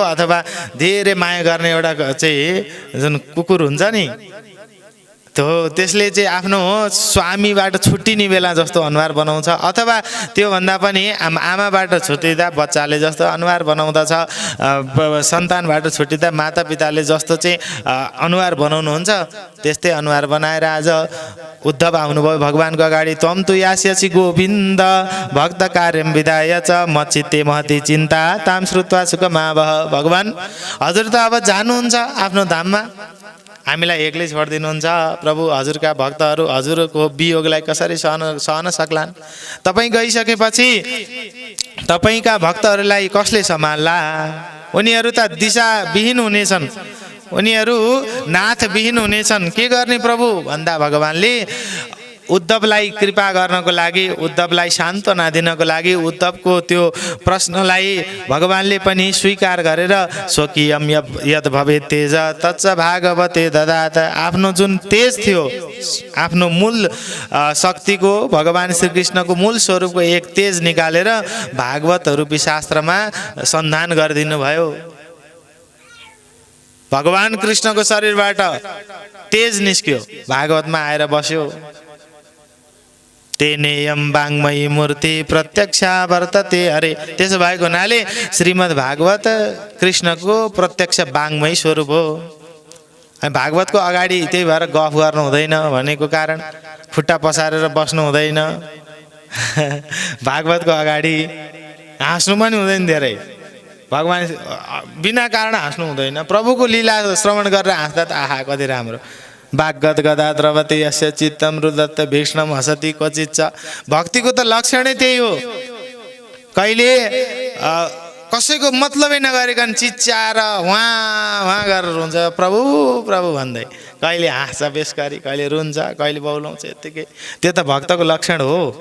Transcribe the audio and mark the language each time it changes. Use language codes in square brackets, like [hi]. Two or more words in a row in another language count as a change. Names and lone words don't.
[ne] अथवा धेरै माया गर्ने एउटा चाहिँ जुन कुकुर हुन्छ नि, त्यसले चाहिँ आफ्नो स्वामीबाट छुट्टिने बेला जस्तो अनुहार बनाउँछ, अथवा त्योभन्दा पनि आमाबाट छुट्टिँदा बच्चाले जस्तो अनुहार बनाउँदछ, सन्तानबाट छुट्टिँदा मातापिताले जस्तो चाहिँ अनुहार बनाउनुहुन्छ, त्यस्तै अनुहार बनाएर आज उद्धव आउनुभयो भगवानको अगाडि। [sa] त्वं तु यास्यसि गोविन्द भक्त कार्यं विधाय च मच्चित्ते महति चिन्ता ताम श्रुत्वा सुखमावह। [ne] भगवान हजुर त अब जानुहुन्छ आफ्नो धाममा, हामीलाई एक्लै छोडिदिनुहुन्छ। प्रभु हजुरका भक्तहरू हजुरको वियोगलाई कसरी सहन सक्लान्? तपाईँ गइसकेपछि तपाईँका भक्तहरूलाई कसले सम्हाल्ला? उनीहरू त दिशाविहीन हुनेछन्, उनीहरू नाथविहीन हुनेछन्, के गर्ने प्रभु भन्दा भगवानले उद्धवलाई कृपा गर्नको लागि, उद्धवलाई सान्त्वना दिनको लागि उद्धवको त्यो प्रश्नलाई भगवानले पनि स्वीकार गरेर [sa] स्वकीयम यद भवेत् तेज तच्च भागवते ददात, [ne] आफ्नो जुन तेज थियो, आफ्नो मूल शक्तिको भगवान श्रीकृष्णको मूल स्वरूपको एक तेज निकालेर भागवत रूपी शास्त्रमा सन्धान गरिदिनु भयो। भगवान कृष्णको शरीरबाट तेज निस्क्यो, भागवतमा आएर बस्यो। [sa] तेनेयम वाङ्मयी मूर्ति प्रत्यक्षा वर्तते। [ne] अरे त्यसो भएको हुनाले श्रीमद् भागवत कृष्णको प्रत्यक्ष वाङ्मयी स्वरूप हो। भागवतको अगाडि त्यही भएर गफ गर्नु हुँदैन भनेको कारण, खुट्टा पसारेर बस्नु हुँदैन, भागवतको अगाडि हाँस्नु पनि हुँदैन, धेरै भगवान बिना कारण हाँस्नु हुँदैन। प्रभुको लीला श्रवण गरेर हाँस्दा त आहा कति राम्रो। [sa] वाग्गत गदा द्रवते यस्य चित्तम रुदत्त भीष्णम हसति क्वचित् च। [ne] भक्तिको त लक्षणै त्यही हो, कहिले कसैको मतलबै नगरिकन चिच्याएर वहाँ गरेर हुन्छ प्रभु प्रभु भन्दै, कहिले हाँस्छ बेसकारी, कहिले रुन्छ, कहिले बौलाउँछ, यत्तिकै। त्यो त भक्तको लक्षण हो।